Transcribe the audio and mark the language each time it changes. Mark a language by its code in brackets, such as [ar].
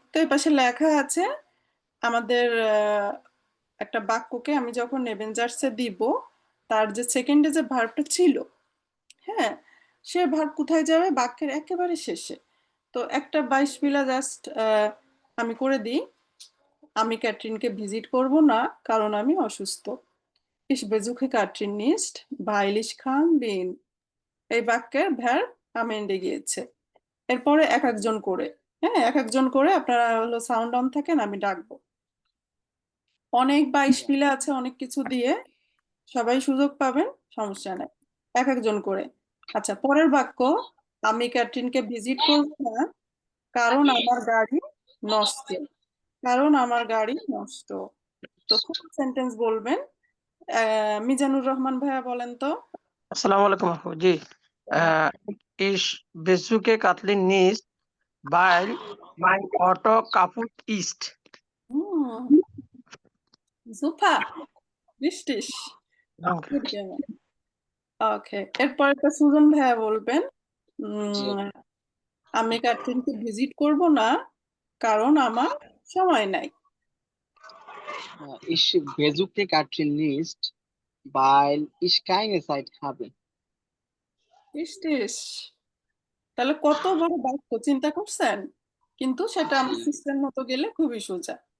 [bn] তো এই পাশে লেখা আছে আমাদের একটা বাক্যকে আমি যখন নেবেনজার্সে দিব, তার যে সেকেন্ডে যে ভার্বটা ছিল, হ্যাঁ, সে ভার্ব কোথায় যাবে, বাক্যের একেবারে শেষে। তো একটা 22 পিলা জাস্ট আমি করে দিই, আমি ক্যাটরিনকে ভিজিট করব না কারণ আমি অসুস্থ। [de] Ich besuche Katrin nicht, weil ich krank bin. [bn] এই বাক্যের ভ্যারব [de] আম এন্ডে [bn] গিয়েছে। এরপরে এক একজন করে, হ্যাঁ, এক একজন করে আপনারা হলো সাউন্ড অন থাকেন, আমি ডাকবো। অনেক 22 পিলা আছে, অনেক কিছু দিয়ে সবাই সুযোগ পাবেন, সমস্যা নাই, এক একজন করে। আচ্ছা, পরের বাক্য, আমি ক্যাটরিনকে ভিজিট করব না কারণ আমার গাড়ি নষ্ট। কারণ আমার গাড়ি নষ্ট। তো ফুল সেন্টেন্স বলবেন। মিজানুর রহমান ভাইয়া বলেন তো। আসসালামু আলাইকুম আপু। [de] জি, ich besuche Kathleen nicht, weil mein Auto kaputt ist. [bn] Super, বৃষ্টিস। [de] Danke. [bn] ওকে, এরপর একটা সুজন ভাইয়া বলবেন। জি। আমি কার্টুনকে ভিজিট করব না কারণ আমার সময় নাই। [de] Ich besuche Katrin nicht, weil ich keine Zeit habe. [bn] ইস টিস, তাহলে কত বড় বাক্য চিন্তা করছেন, কিন্তু সেটা আমার সিস্টেম মতো গেলে খুবই সোজা।